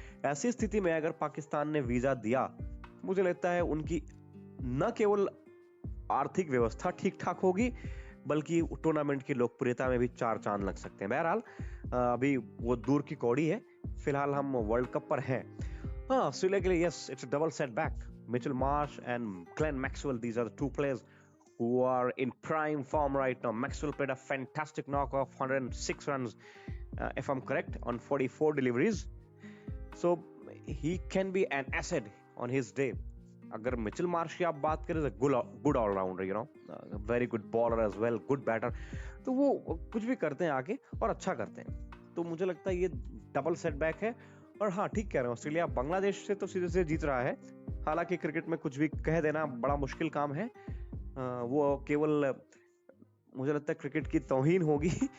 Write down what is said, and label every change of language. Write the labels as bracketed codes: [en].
[hi] ऐसी स्थिति में अगर पाकिस्तान ने वीजा दिया, मुझे लगता है उनकी न केवल आर्थिक व्यवस्था ठीक ठाक होगी, बल्कि टूर्नामेंट की लोकप्रियता में भी 4 चांद लग सकते हैं। बहरहाल अभी वो दूर की कौड़ी है, फिलहाल हम वर्ल्ड कप पर हैं। हाँ, ऑस्ट्रेलिया के लिए [en] Yes, it's a double setback. Mitchell Marsh and Glenn Maxwell, these are the two players who are in prime form right now. Maxwell played a fantastic knock of 106 runs, if I'm correct, on 44 deliveries. So he can be an asset on his day. [hi] अगर Mitchell Marsh की आप बात करें, [en] good allrounder, you know, very good bowler as well, good batter, [hi] तो वो कुछ भी करते हैं आगे और अच्छा करते हैं। तो मुझे लगता है ये डबल सेटबैक है। और हाँ, ठीक कह रहे हैं, ऑस्ट्रेलिया बांग्लादेश से तो सीधे से जीत रहा है। हालांकि क्रिकेट में कुछ भी कह देना बड़ा मुश्किल काम है, वो केवल मुझे लगता है क्रिकेट की तौहीन होगी।